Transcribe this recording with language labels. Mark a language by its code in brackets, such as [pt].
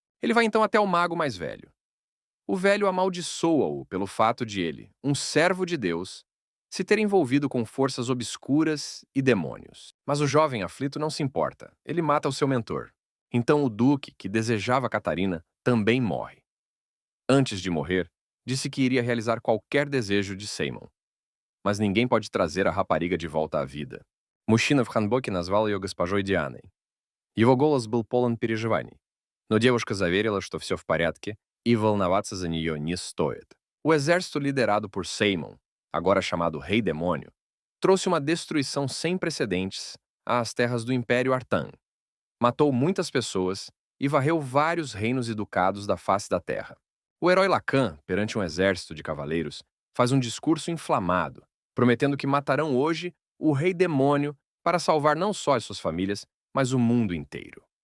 [pt] Ele vai então até o mago mais velho. O velho amaldiçoa-o pelo fato de ele, um servo de Deus, se ter envolvido com forças obscuras e demônios. Mas o jovem aflito não se importa. Ele mata o seu mentor. Então o duque, que desejava Catarina, também morre. Antes de morrer, disse que iria realizar qualquer desejo de Simon. Mas ninguém pode trazer a rapariga de volta à vida. [ru] Мужчина в ханбоке назвал ее госпожой Дианой. Его голос был полон переживаний. Но девушка заверила, что все в порядке, e волноваться за нее не стоит. [pt] O exército liderado por Simon, agora chamado Rei Demônio, trouxe uma destruição sem precedentes às terras do Império Artan. Matou muitas pessoas e varreu vários reinos e ducados da face da terra. O herói Lacan, perante um exército de cavaleiros, faz um discurso inflamado, prometendo que matarão hoje o Rei Demônio para salvar não só as suas famílias, mas o mundo inteiro.